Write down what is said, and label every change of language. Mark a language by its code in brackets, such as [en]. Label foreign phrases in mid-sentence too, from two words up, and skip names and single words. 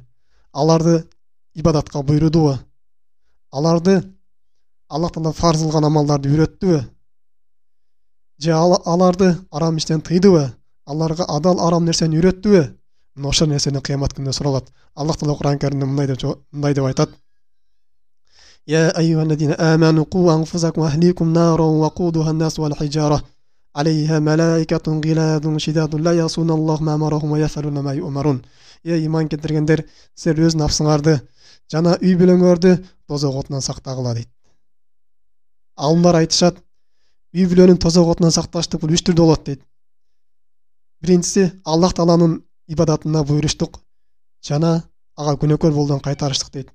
[ky] Аларды ибадатка буйрудубу? Аларды Аллах Таала фарз кылган амалдарды үйрөттүбү? Же аларды арам иштен тыйдыбы? Аларга адал арам нерсени үйрөттүбү? Мына ошол нерсени кыямат күнүндө суралат. Аллах Таала Кур'ан Каримде мындай деп айтат: [ar] "يا أيها الذين آمنوا قوا أنفسكم وأهليكم نارا وقودها الناس والحجارة عليها ملائكة غلاظ شداد لا يعصون الله ما أمرهم ويفعلون ما يؤمرون." [ky] Иман келтиргендер, силер өз нафсыңарды жана үй бүлөңөрдү тозок отунан сактагыла дейт. Алымдар айтышат, үй бүлөнүн тозок отунан сакташтык бул 3 түрдө болот дейт. Биринчиси Аллах Тааланын ибадатына буйруштук жана ага күнөөкөр болудан кайтарыштык дейт.